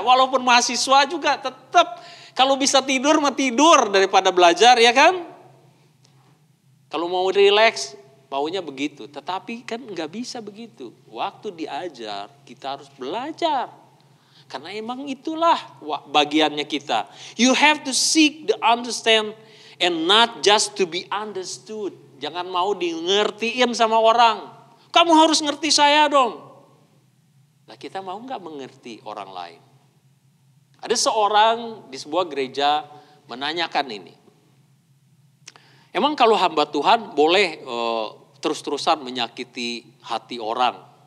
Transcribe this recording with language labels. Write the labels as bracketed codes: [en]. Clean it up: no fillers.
[id] Walaupun mahasiswa juga tetap kalau bisa tidur mau tidur daripada belajar, ya kan? Kalau mau relax, maunya begitu. Tetapi kan gak bisa begitu. Waktu diajar, kita harus belajar. Karena emang itulah bagiannya kita. [en] You have to seek the understand and not just to be understood. [id] Jangan mau di ngertiin sama orang. Kamu harus ngerti saya dong. Nah kita mau gak mengerti orang lain? Ada seorang di sebuah gereja menanyakan ini. Emang kalau hamba Tuhan boleh terus-terusan menyakiti hati orang?